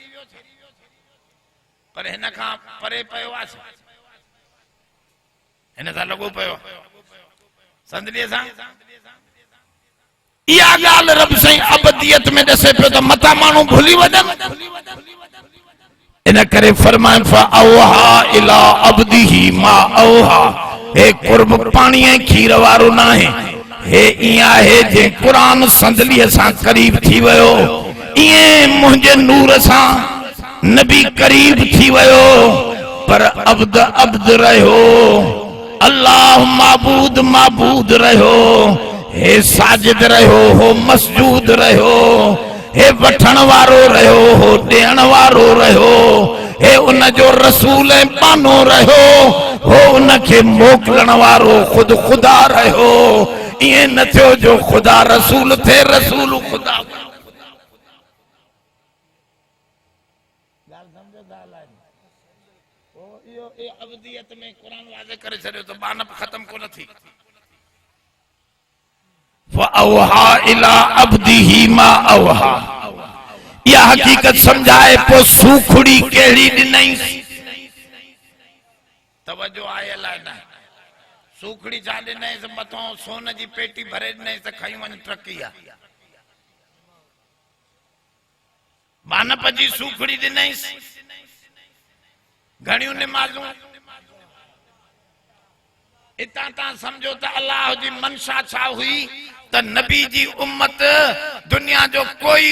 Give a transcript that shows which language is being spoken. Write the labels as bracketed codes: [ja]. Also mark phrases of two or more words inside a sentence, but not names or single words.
[sd] पर हिन खां परे पियो आहे छा हिन सां लॻो पियो संदलीअ सां इहा ॻाल्हि रब साईं अबदियत में ॾसे पियो त मता माण्हू भुली वञनि इन करे फरमाए [ar] فأوحى إلى عبده ما أوحى [sd] हे कुर्ब पानी ऐं खीर वारो न आहे हे ईअं आहे जे क़ुरान संदलीअ सां करीब थी वियो ईअं मुंहिंजे नूर सां नबी करीब थी वियो पर अब्द अब्द रहियो अल्लाह माबूद माबूद रहियो हे साजिद रहियो हो मसजूद रहियो हे वठण वारो रहियो हो ॾियण वारो रहियो हे उन जो रसूल ऐं पानो रहियो हो उन खे मोकिलण वारो खुद खुदा रहियो ईअं न थियो जो खुदा रसूल थे रसूल खुदा अबदियत में कुरान वाज़े करे छॾियो त बानप ख़त्म कोन थी [ar] فأوحى إلى عبده ما أوحى [sd] यह हकीकत समझाए पो सूखड़ी केड़ी ॾिनई तवज्जो आहे अलाए न सूखड़ी छा ॾिनई त मथों सोन जी पेटी भरे ॾिनई त खई वञ ट्रकी आहे बानप जी सूखड़ी ॾिनई घणियूं निमाज़ूं इतां तव्हां सम्झो त अल्लाह जी मनशा छा हुई त नबी जी उम्मत दुनिया जो कोई